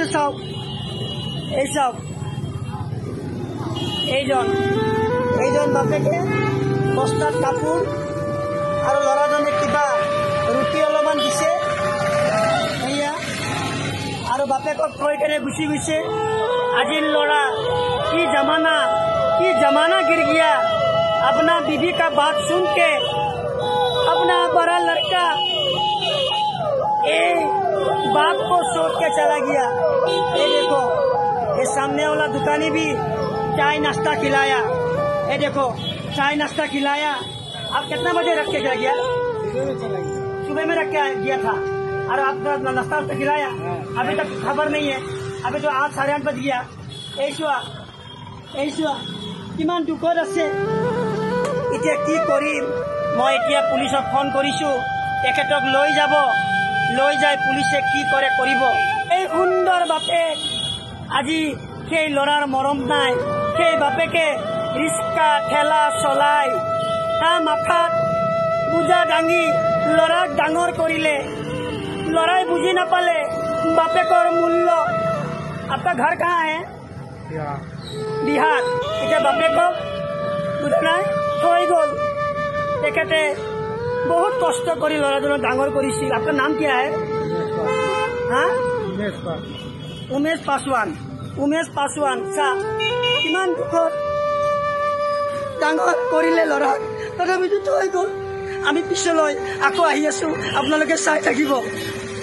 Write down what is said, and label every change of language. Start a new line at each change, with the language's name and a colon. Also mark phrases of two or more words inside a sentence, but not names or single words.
Assamese: চাওক, এই চাওক, এইজন বাপেকে বস্তাত কাপোৰ আৰু ল'ৰাজনে কিবা ৰুটি অলপমান দিছে এয়া, আৰু বাপেকক থৈ কেনে গুচি গৈছে। আজিৰ ল'ৰা কি
Hindi: जमाना गिर गया। अपना बीवी का बात सुन के अपना बड़ा लड़का बाप को छोड़ के चला गया। ये देखो, ये सामने वाला दुकानी भी चाय नाश्ता खिलाया। ये देखो, चाय नाश्ता खिलाया। आप कितना बजे रख के चला गया? सुबह में रख के गया था, और आपका नाश्ता खिलाया। अभी तक खबर नहीं है। अभी तो 8 साढ़े 8 बज गया।
Assamese: এইছোৱা কিমান দুখত আছে। এতিয়া কি কৰিম? মই এতিয়া পুলিচক ফোন কৰিছোঁ, তেখেতক লৈ যাই পুলিচে কি কৰে কৰিব। এই সুন্দৰ বাপেক আজি সেই ল'ৰাৰ মৰম নাই। সেই বাপেকে ৰিক্সা ঠেলা চলাই মাথাত বোজা দাঙি ল'ৰাক ডাঙৰ কৰিলে। ল'ৰাই বুজি নাপালে বাপেকৰ মূল্য। আপোনাৰ ঘৰ
Hindi: কাहाँ है?
Assamese: बिहार। এতিয়া বাপেকক বুজা নাই, থৈ গ'ল। তেখেতে বহুত কষ্ট কৰি ল'ৰাজনক ডাঙৰ কৰিছিল। আপোনাৰ নাম কি
Hindi: है? हाँ,
Assamese: उमेश पासवान। চা কিমান দুখত ডাঙৰ কৰিলে ল'ৰাক, তথাপিতো থৈ গ'ল। আমি পিছলৈ আকৌ আহি আছোঁ, আপোনালোকে চাই থাকিব।